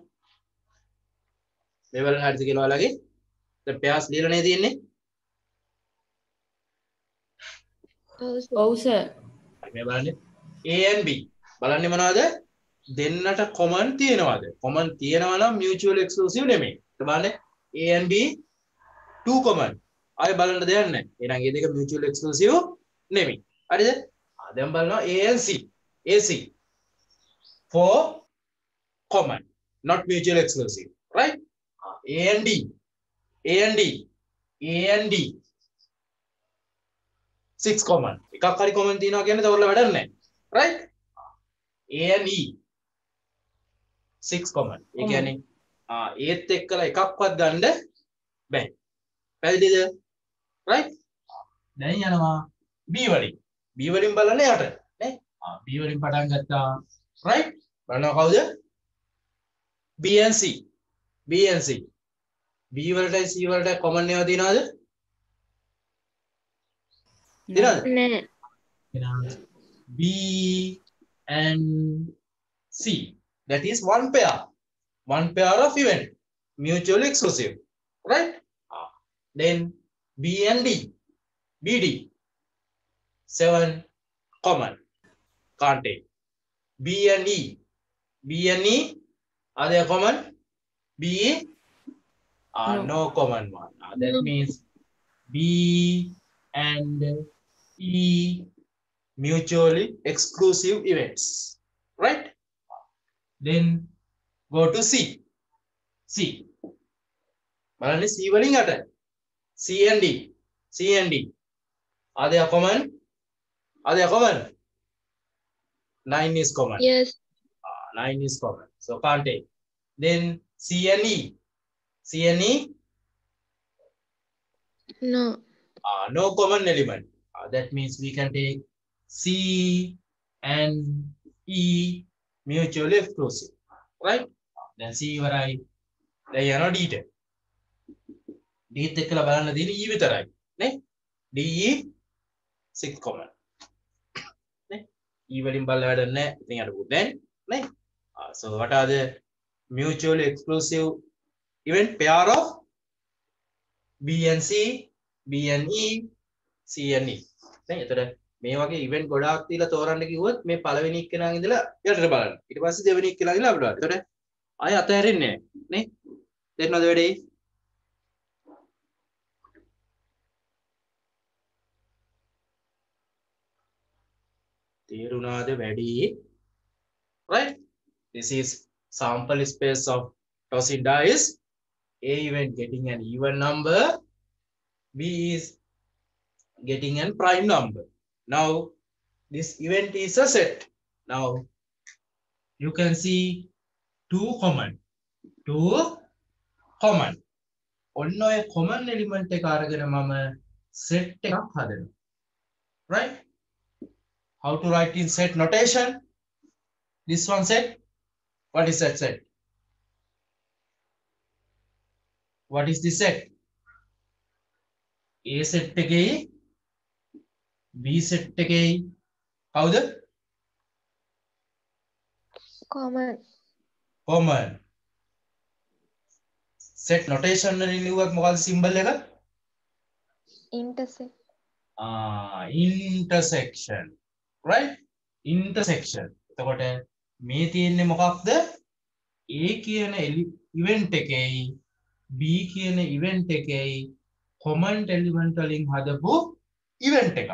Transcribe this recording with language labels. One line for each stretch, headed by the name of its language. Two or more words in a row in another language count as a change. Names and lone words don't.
Sinhala: මේ බලන්න හරිද කියලා ඔයාලගේ? දැන් pairs ලියලා නේ තියෙන්නේ. ඔව් සර්. මේ බලන්න
English: A and B.
Sinhala: බලන්නේ මොනවද? දෙන්නට common තියෙනවද? common තියෙනවා නම්
English: mutually exclusive
Sinhala: නෙමෙයි. ඒක බලන්න
English: A and B two common.
Sinhala: ආයෙ බලන්න දෙයක් නැහැ. එහෙනම් මේ දෙක
English: mutually exclusive
Sinhala: නෙමෙයි. හරිද? දැන් බලනවා
English: A and C.
Sinhala: AC.
English: Four common, not mutually exclusive, right? A and D, A and D, A and D. 6 common.
Sinhala: එකක් හරි common තියෙනවා කියන්නේ තවරලා වැඩක් නැහැ.
English: Right? A and E. 6 common.
Sinhala: ඒ කියන්නේ ඒත් එක්කලා එකක්වත් ගන්න බෑ. පැහැදිලිද? Right? දැන් යනවා B වලින්. B වලින් බලන්න යට. නේ? B වලින් පටන් ගත්තා. Right? බලනවා කවුද?
English: B and C. B and C.
Sinhala: B වලටයි C වලටයි common ඒවා තියනවද? තියනවද? නෑ.
English: B and C. That is one pair. One pair of event. Mutually exclusive. Right? Then B and D. BD. 7 common. Can't take. B and E. B and E. Are they common? B no common one. That means B and E mutually exclusive events. Right? Then go to C.
Sinhala: C. බලන්න C වලින් අට.
English: C and D. C and D. Are they common? Are they common? 9 is common. Yes. 9 is common. So can't take. Then C and E. C and E. No. No common element. That means we can take C and E mutually exclusive. Right? Then C varai. Then you know D.
Sinhala: D එක්කලා බලන්න තියෙන්නේ E විතරයි. නේ?
English: D E 6 common. නේ?
Sinhala: E වලින් බලලා වැඩක් නැහැ. ඉතින් අර පුතේ නේ?
English: So what are the mutually exclusive event pair of B and C, B and E, C and E.
Sinhala: නේ? එතකොට මේ වගේ event ගොඩාක් තියලා තෝරන්න කිව්වොත් මේ පළවෙනි එක්කෙනා ඉඳලා යටට බලන්න. ඊට පස්සේ දෙවෙනි එක්කෙනා ඉඳලා අපිට බලන්න. එතකොට ආයෙ අතහැරෙන්නේ නැහැ. නේ? තේරෙනවද වැඩේ? තේරුණාද වැඩි?
English: Right? This is sample space of tossing dice. A event getting an even number, B is getting a prime number. Now this event is a set. Now you can see two common.
Sinhala: ඔන්න ඔය
English: common element
Sinhala: එක අරගෙන මම set එකක් හදනවා.
English: Right? How to write in set notation? This one set. What is that set? What is this set?
Sinhala: A set එකේ B set එකේ කවුද?
English: Common.
Sinhala: Common.
English: Set notation
Sinhala: වලින් ලිව්වත් මොකක්ද symbol එක?
English: Intersect. Intersection. Right? Intersection.
Sinhala: එතකොට මේ තියෙන්නේ මොකක්ද? A කියන event එකේයි B කියන event එකේයි
English: common element
Sinhala: වලින් හදපු event එකක්.